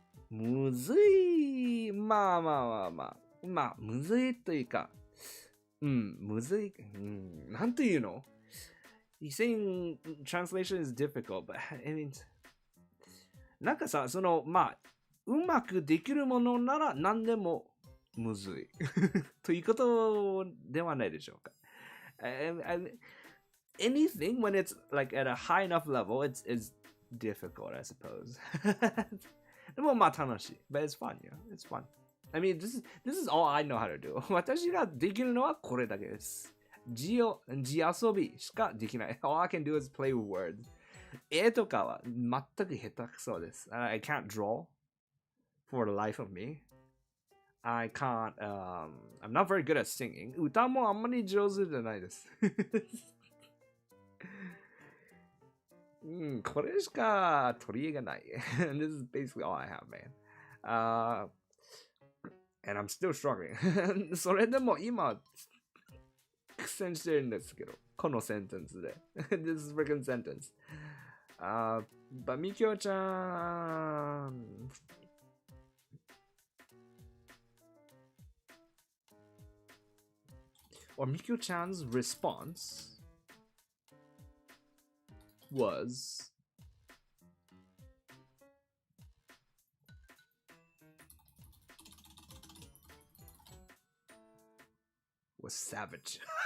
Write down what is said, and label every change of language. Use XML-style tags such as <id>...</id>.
<ja>むずい、まあむずいというか、むずい、なんていうの？</ja> <en>He's saying translation is difficult, but I mean,</en> <ja>なんかさ、うまくできるものなら何でもむずいということではないでしょうか。</ja> <en>Anything when it's like at a high enough level, it's difficult, I suppose.</en> <ja>でも楽しい。</ja> <en>But it's fun, it's fun. I mean, this is all I know how to do.</en> <ja>私ができるのはこれだけです。字遊びしかできない。</ja> <en>All I can do is play with words.</en> <ja>絵とかは全く下手くそです。</ja> <en>I can't draw for the life of me. I can't, I'm not very good at singing.</en> <ja>歌もあんまり上手じゃないです。これしか取り柄がない。</ja> <en>This is basically all I have, man. And I'm still struggling.</en> <ja>それでも今、苦戦してるんですけど、このセンテンスで。</ja> <en>This freaking sentence. But Mikyo-chan... Or Mikyo-chan's response was savage.</en>